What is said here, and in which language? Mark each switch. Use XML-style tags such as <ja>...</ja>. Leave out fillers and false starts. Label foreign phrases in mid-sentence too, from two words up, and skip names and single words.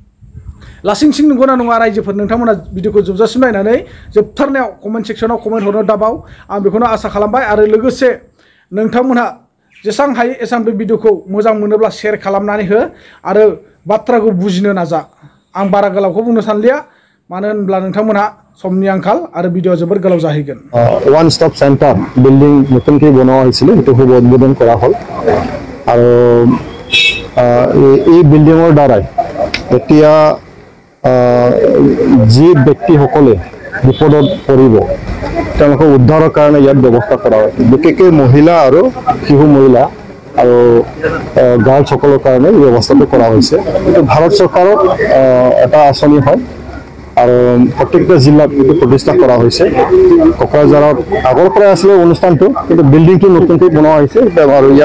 <brx>लासिंसिं नंगौना नङा रायजोफोर नोंथांमोना भिडिअखौ जोबजासिम नायनानै जोबथारनायाव कमेन्ट सेक्सनाव कमेन्ट हरनो दाबाव आं बेखौनो आसा खालामबाय आरो लोगोसे नोंथांमोनहा जेसेबां हायो एसेबां बे भिडिअखौ मोजां मोनोब्ला शेयार खालामनानै हो आरो बाथ्राखौ बुजिनो नाजा आं बारा गोलावखौ बुंनो सानलिया मानो होनब्ला नोंथांमोनहा समनि आंखाल आरो भिडिअ जोबोर गोलाव जाहैगोन</brx> <en>one stop center building</en> <as>নতুনকৈ বনোৱা হৈছিল সেইটো শুভ উদ্বোধন কৰা হ'ল আৰু এই বিল্ডিঙৰ দ্বাৰাই এতিয়া যি ব্যক্তিসকলে বিপদত পৰিব তেওঁলোকক উদ্ধাৰৰ কাৰণে ইয়াত ব্যৱস্থা কৰা হৈছে বিশেষকৈ মহিলা আৰু শিশু মহিলা আৰু গাৰ্লসকলৰ কাৰণে এই ব্যৱস্থাটো কৰা হৈছে এইটো ভাৰত চৰকাৰৰ এটা আঁচনি হয় আৰু প্ৰত্যেকটা জিলাত এইটো প্ৰতিষ্ঠা কৰা হৈছে কোকৰাঝাৰত আগৰ পৰাই আছিলে অনুষ্ঠানটো কিন্তু বিল্ডিংটো নতুনকৈ বনোৱা হৈছে আৰু ইয়াৰ</as>